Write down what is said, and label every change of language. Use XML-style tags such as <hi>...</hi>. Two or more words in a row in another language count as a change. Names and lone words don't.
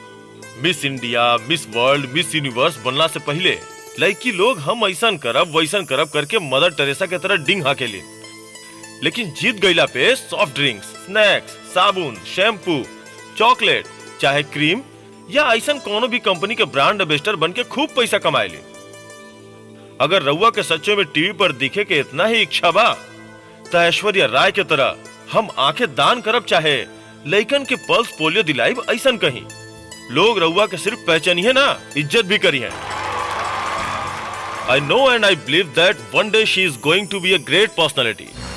<bho>मिस इंडिया, मिस वर्ल्ड, मिस यूनिवर्स बनला से पहले लड़की लोग हम ऐसा करब वैसन करब करके मदर टेरेसा के तरह डिंग हाकेली, लेकिन जीत गईला पे</bho> <en>soft drinks,</en> <bho>स्नैक्स, साबुन, शैम्पू, चॉकलेट, चाहे क्रीम या ऐसा कोनो भी कंपनी के</bho> <en>brand ambassador</en> <bho>बन के खूब पैसा कमाएली। अगर रउआ के सच्चे में टीवी पर दिखे के इतना ही इच्छा बा तो ऐश्वर्या राय के तरह हम आंखें दान करब, चाहे लइकन के पल्स पोलियो दिलाइब, ऐसा कहीं लोग रउआ के सिर्फ पहचानिए ना, इज्जत भी करी है।</bho> <en>I know and I believe that one day she is going to be a great personality.</en>